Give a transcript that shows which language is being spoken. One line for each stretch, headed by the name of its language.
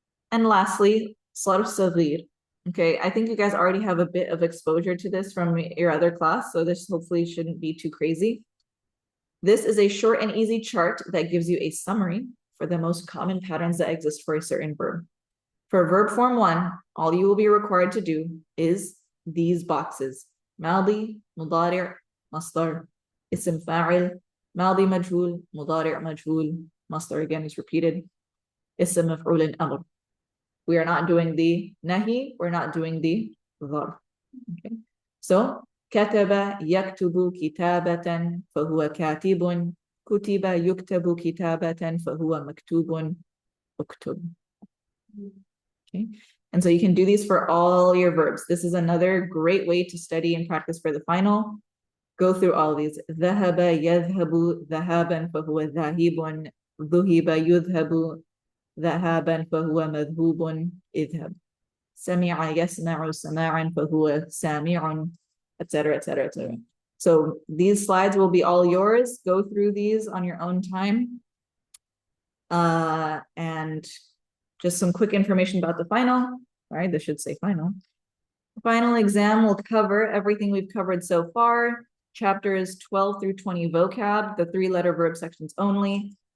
English: And lastly, Sarf Saghir. Okay, I think you guys already have a bit of exposure to this from your other class, so this hopefully shouldn't be too crazy. This is a short and easy chart that gives you a summary for the most common patterns that exist for a certain verb. For verb form 1, all you will be required to do is these boxes.
Arabic: ماضي, مضارع, مصدر, اسم فاعل, ماضي مجهول, مضارع مجهول, مصدر
English: again is repeated,
Arabic: اسم مفعول أمر.
English: We are not doing the nahi, we're not doing the ظرف. Okay.
Arabic: So, كتب يكتب كتابة فهو كاتب. كتب يكتب كتابة فهو مكتوب. اكتب. Okay.
English: And so you can do these for all your verbs. This is another great way to study and practice for the final. Go through all of these.
Arabic: ذهب يذهب ذهابا فهو ذاهب. ذهب يذهب ذهابا فهو مذهوب. اذهب. سمع يسمع سماعا فهو سامع,
English: etc., etc., etc. So these slides will be all yours. Go through these on your own time. And just some quick information about the final. All right, this should say final. The final exam will cover everything we've covered so far. Chapters 12 through 20 vocab, the 3-letter verb sections only.